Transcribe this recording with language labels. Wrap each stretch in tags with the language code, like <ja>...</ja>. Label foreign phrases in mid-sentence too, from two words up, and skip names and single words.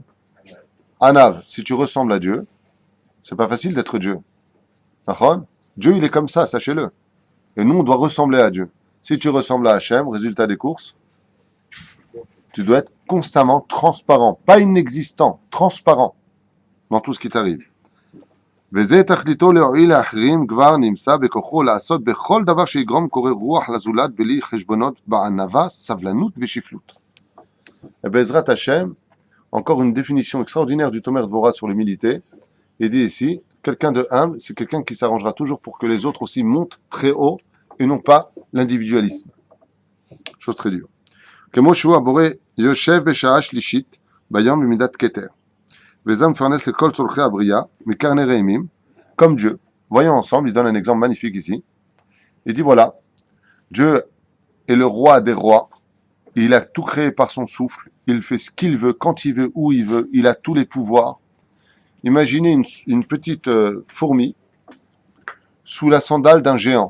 <fr>Anav, si tu ressembles à Dieu, c'est pas facile d'être Dieu. D'accord? Dieu, il est comme ça, sachez-le. Et nous, on doit ressembler à Dieu. Si tu ressembles à Hachem, résultat des courses, tu dois être constamment transparent, pas inexistant, transparent dans tout ce qui t'arrive.</fr> <he>וזה תכליתו להועיל לאחרים כבר נמצא בכוחו לעשות בכל דבר שיגרום קורא רוח לזולת בלי חשבונות בענווה, סבלנות ושפלות.</he> <fr>Et</fr> <he>בעזרת השם,</he> <fr>encore une définition extraordinaire du Tomer Dvorah sur l'humilité, il dit ici, quelqu'un de humble, c'est quelqu'un qui s'arrangera toujours pour que les autres aussi montent très haut et non pas l'individualisme. Chose très dure.</fr> <he>כמו שהוא הבורא יושב בשעה שלישית ביום במידת כתר. וזה מפרנס לכל צורכי הבריאה מקרני רעימים,</he> <fr>comme Dieu. Voyons ensemble, il donne un exemple magnifique ici. Il dit voilà, Dieu est le roi des rois, il a tout créé par son souffle, il fait ce qu'il veut, quand il veut, où il veut, il a tous les pouvoirs. Imaginez une petite fourmi sous la sandale d'un géant.</fr>